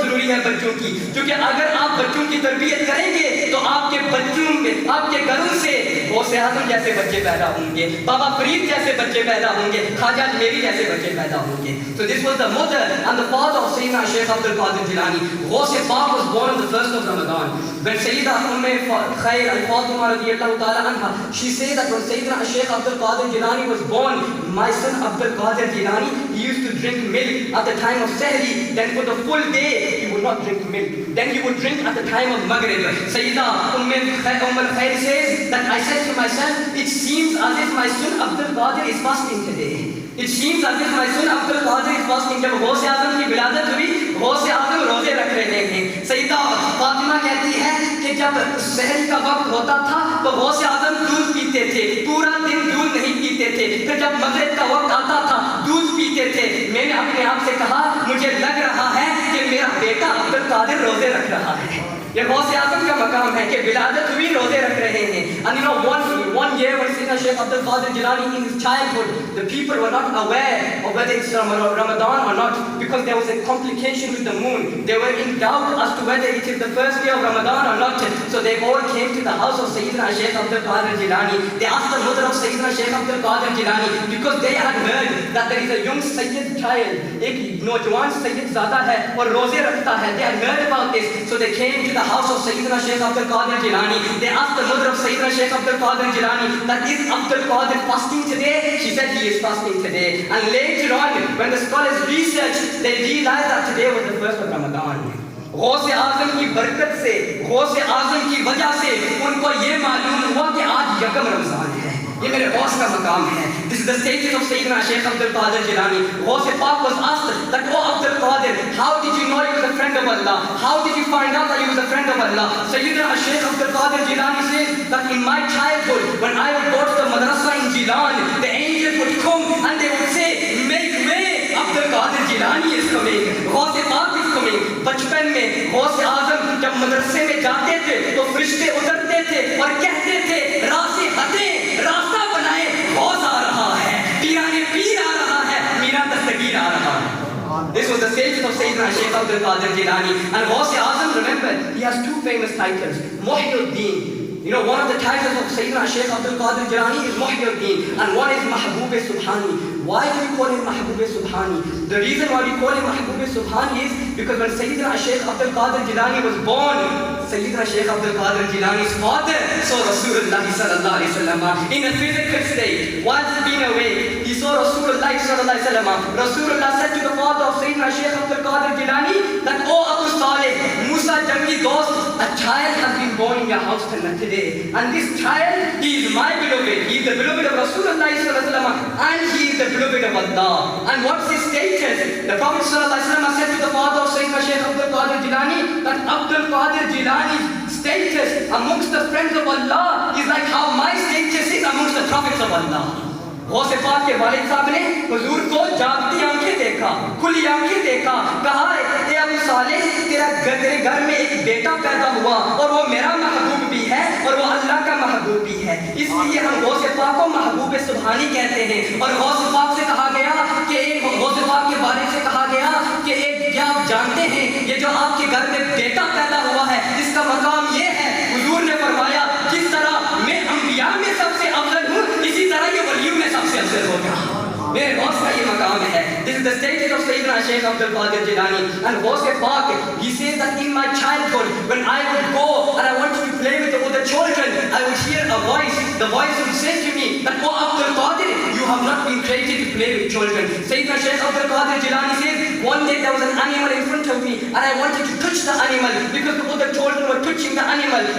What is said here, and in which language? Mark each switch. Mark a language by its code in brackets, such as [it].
[ur] ہے بچوں کی, کیونکہ اگر آپ بچوں کی تربیت کریں گے تو آپ کے بچوں میں, آپ کے گھروں سے غوث اعظم جیسے بچے پیدا ہوں گے, بابا فرید جیسے بچے پیدا ہوں گے, خواجہ اجمیری جیسے بچے پیدا ہوں گے. [en] So this was the mother and the father of Sayyidina Shaykh Abdul Qadir Jilani. Ghaus Pak was born on the 1st of Ramadan. When Sayyida Khair al-Fatima radiyallahu ta'ala anha, she said that when Sayyidina Shaykh Abdul Qadir Jilani was born, my son Abdul Qadir Jilani, he used to drink milk at the time of Sahri, then for the full day he would not drink milk, then he would drink at the time of Maghrib. Sayyida al-Khair says that I said to myself, it seems as if my son Abdul Qadir is fasting today. It seems as if my son Abdul Qadir is fasting. [ur] جب غوث اعظم کی ولادت ہوئی, غوث اعظم روزے رکھ رہے ہیں. سیدہ فاطمہ کہتی ہے کہ جب سحر کا وقت ہوتا تھا تو غوث اعظم دودھ پیتے تھے, پورا دن دودھ نہیں پیتے تھے. پھر جب مغرب کا وقت آتا تھا دودھ پیتے تھے. میں نے اپنے آپ سے کہا مجھے لگ رہا ہے کہ میرا بیٹا عبد القادر روزے رکھ رہا ہے. یہ غوث اعظم کا مقام ہے کہ ولادت ہوئی روزے رکھ رہے ہیں. [en] And you know, one year when Sayyidina Shaykh Abdul Qadir Jilani in his childhood, the people were not aware of whether it's Ramadan or not, because there was a complication with the moon. They were in doubt as to whether it is the first day of Ramadan or not. So they all came to the house of Sayyidina Shaykh Abdul Qadir Jilani. They asked the mother of Sayyidina Shaykh Abdul Qadir Jilani, because they had heard that there is a young Sayyid child, [ur] ایک نوجوان سید زادہ ہے اور روزے رکھتا ہے. [en] They had heard about this, so they came to the house of Sayyidina Shaykh Abdul Qadir Jilani. They asked the mother of Sayyidina Shaykh Abdul Qadir Jilani, that is Abdul Qadir fasting today? She said he is fasting today. And later on, when the scholars researched, they realized that today was the first of Ramadan. [ur] غوث اعظم کی برکت سے, غوث اعظم کی وجہ سے ان کو یہ معلوم ہوا کہ آج یکم رمضان ہے. یہ میرے غوث کا مقام ہے. [en] This is the status of Sayyidina Shaykh Abdul Qadir Jilani. Ghaus Pak was asked that, oh Abdul Qadir, how did you know he was a friend of Allah? How did you find out that he was a friend of Allah? Sayyidina Shaykh Abdul Qadir Jilani says that in my childhood, when I would go to the madrasa in Jilan, the angels would come and they would say, make way, Abdul Qadir Jilani is coming, Ghaus Pak is coming. بچپن میں غوث اعظم جب مدرسے میں جاتے تھے تو فرشتے اترتے تھے اور کہتے تھے راستے ہٹیں, راستہ بنائے, غوث آ رہا ہے, پیرانے پیر آ رہا ہے, میرا دستگیر آ رہا ہے. This was the status of Sayyidina Shaykh Abdul Qadir Jilani. And Ghaus Azam, remember, he has two famous titles, Muhyiddin. You know, one of the titles of Sayyidina Shaykh Abdul Qadir Jilani is Muhyiddin, and one is Mahbub Subhani. Why do we call him Mahbub Subhani? The reason why we call him Mahbub Subhani is because when Sayyidina Shaykh Abdul Qadir Jilani was born, Sayyidina Shaykh Abdul Qadir Jilani's father saw Rasulullah sallallahu alaihi wasallam in a physical state. Whilst being away, he saw Rasulullah sallallahu alaihi wasallam. Rasulullah said to the father of Sayyidina Shaykh Abdul Qadir Jilani that, oh Abu Saleh, Musa Jammi dost, a child has been born in your house today. And this child, he is my beloved. He is the beloved of Rasulullah sallallahu alaihi wasallam, and he is the beloved of Allah. And what's his status? The Prophet sallallahu alaihi wasallam said to the father of Sayyidina Shaykh Abdul Qadir Jilani that Abdul Qadir Jilani's status amongst the friends of Allah is like how my status is amongst the prophets of Allah. [ur] Ghaus Pak کے والد صاحب نے حضور کو جاگتی آنکھیں دیکھا, کھلی آنکھیں دیکھا, کہا اے ابو صالح, تیرے گھر میں ایک بیٹا پیدا ہوا اور وہ میرا محبوب بھی ہے اور وہ اللہ کا محبوب بھی ہے, اس لیے ہم غوث پاک کو محبوب سبحانی کہتے ہیں. اور غوث پاک سے کہا گیا کہ ایک غوث پاک کے بارے سے کہا گیا کہ ایک, کیا آپ جانتے ہیں یہ جو آپ کے گھر میں بیٹا پیدا ہوا ہے اس کا مقام یہ ہے. حضور نے فرمایا جس طرح میں انبیاء میں سب سے افضل ہوں, اسی طرح یہ ولیوں میں سب سے افضل ہوگا. میرے غوث کا یہ مقام ہے. [en] This is the status of Sayyidina Shaykh Abdul Qadir Jilani. And Ghaus Pak, he says that in my childhood, when I would go and I wanted to play with the other children, I would hear a voice. The voice would say to me that, oh Abdul Qadir, you have not been created to play with children. Sayyidina Shaykh Abdul Qadir Jilani says, one day there was an animal in front of me and I wanted to touch the animal because the other children were touching the animal.